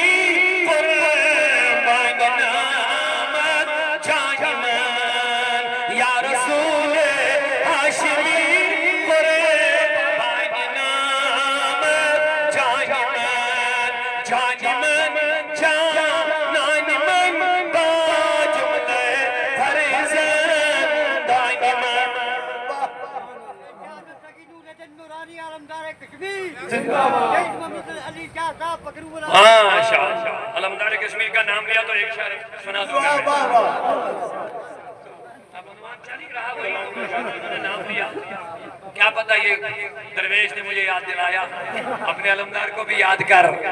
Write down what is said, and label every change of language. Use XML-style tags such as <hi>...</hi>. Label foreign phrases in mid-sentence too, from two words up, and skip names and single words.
<fa>قربان نامت جان من، یا رسول ہاشمی قربان نامت جان من، جان من جانان من باجملہ فرزندان من۔</fa> <ur>ماشاءاللہ، علمدار کشمیر کا نام لیا تو ایک شعر سنا دوں گا میں۔ اب عنوان چل ہی رہا وہی، انہوں نے نام لیا، کیا پتہ یہ درویش نے مجھے یاد دلایا، اپنے علمدار کو بھی یاد کر۔</ur>